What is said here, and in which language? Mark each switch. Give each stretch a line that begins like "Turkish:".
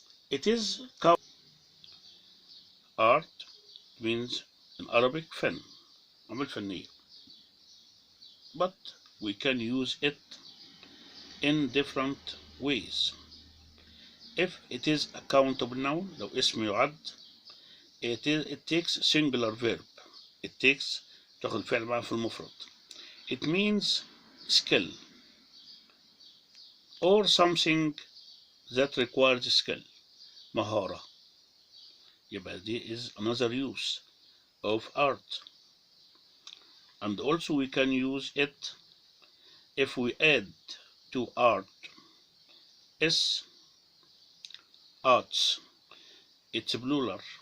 English: It is art means in Arabic
Arabic: فن, عمل فنية.
English: But we can use it in different ways. If it is a countable noun,
Arabic: لو اسم يعد,
English: it takes singular verb. It takes,
Arabic: تاخد فعل معاه في المفرد.
English: It means skill or something that requires skill,
Arabic: مهارة. يبقى
English: this is another use of art. And also we can use it if we add to art s, arts, it's plural.